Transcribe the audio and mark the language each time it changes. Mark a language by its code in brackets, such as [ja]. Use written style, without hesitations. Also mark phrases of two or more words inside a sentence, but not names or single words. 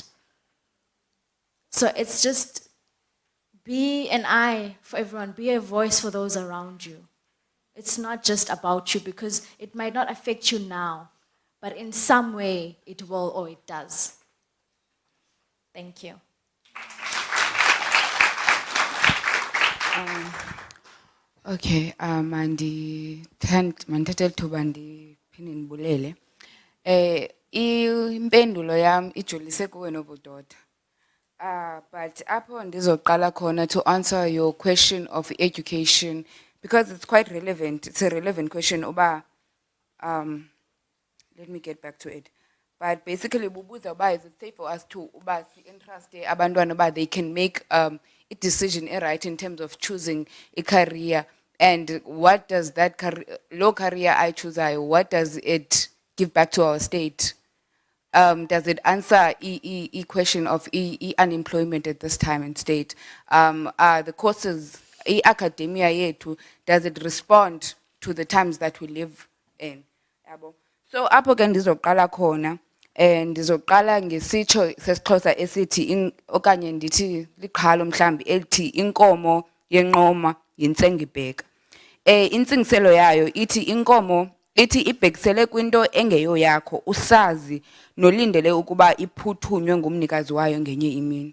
[en] So it's just be an eye for everyone, be a voice for those around you. It's not just about you, because it might not affect you now, but in some way it will or it does. Thank you. [xh] Okay, mandithethe thuba ndiphinde ndibulele. Impendulo yam ijolise kuwe nobudoda. [en] But [xh] apho ndizoqala khona [en] to answer your question of education, because it's quite relevant. It's a relevant question. Let me get back to it. But basically, [xh] bubuza uba [en] is it safe for us to [xh] uba si-interest abantwana uba [en] they can make a decision right in terms of choosing a career, and what does that low career I choose, what does it give back to our state? Does it answer the question of unemployment at this time in state? The courses, academia yetu, does it respond to the times that we live in? [xh] Yabo. So apho ke ndizoqala khona ndizoqala ngesitsho sesiXhosa esithi okanye ndithi liqhalo mhlambi elithi inkomo yenqoma yintsengibheka. Intsingiselo yayo ithi inkomo ithi ibhekisele kwinto engeyo yakho usazi nolindele ukuba iphuthunywe ngumnikazi wayo ngenye imini.